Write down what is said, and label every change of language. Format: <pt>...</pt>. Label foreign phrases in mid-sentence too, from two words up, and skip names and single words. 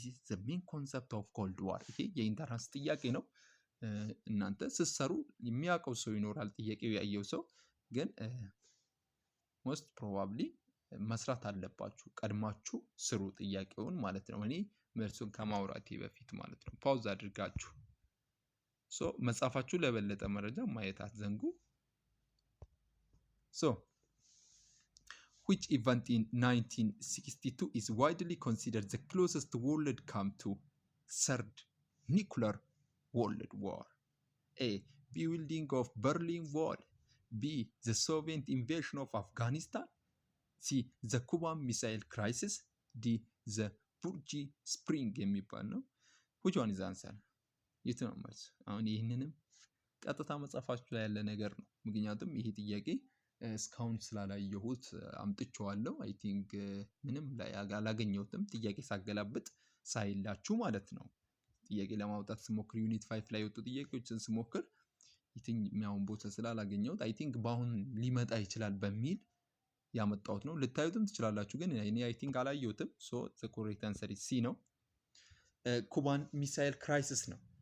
<en>is the main concept of Cold War።</en> <am>ይሄ የኢንተራንስ ጥያቄ ነው። እናንተ ስትሰሩ የሚያውቀው ሰው ይኖራል፣ ጥያቄው ያየው ሰው ግን</am> <en>most probably</en> <am>መስራት አለባችሁ። ቀድማችሁ ስሩ ጥያቄውን ማለት ነው። እኔ መልሱን ከማውራቴ በፊት ማለት ነው። ፓውዝ አድርጋችሁ መጻፋችሁ ለበለጠ መረጃ ማየት አትዘንጉ።</am> <en>which event in 1962 is widely considered the closest world come to third nuclear world war? A. Building of Berlin Wall. B. The Soviet invasion of Afghanistan. C. The Cuban Missile Crisis. D. The Burji Spring</en> <am>የሚባል ነው።</am> <en>which one is the answer?</en> <am>የቱ ነው መልስ? አሁን ይህንንም ቀጥታ መጽሐፋችሁ ላይ ያለ ነገር ነው። ምክንያቱም ይሄ ጥያቄ እስካሁን ስላላየሁት አምጥቼዋለሁ።</am> <en>I think</en> <am>ምንም ላይ አላገኘሁትም። ጥያቄ ሳገላብጥ ሳይላችሁ ማለት ነው። ጥያቄ ለማውጣት ስሞክር ዩኒት 5 ላይ የወጡ ጥያቄዎችን ስሞክር የትኛውን ቦታ ስላላገኘሁት</am> <en>I think</en> <am>በአሁን ሊመጣ ይችላል በሚል ያመጣሁት ነው። ልታዩትም ትችላላችሁ፣ ግን እኔ</am> <en>I think</en> <am>አላየሁትም።</am> <en>so the correct answer</en> <am>ሲ ነው። ኩባን ሚሳይል ክራይሲስ ነው።</am>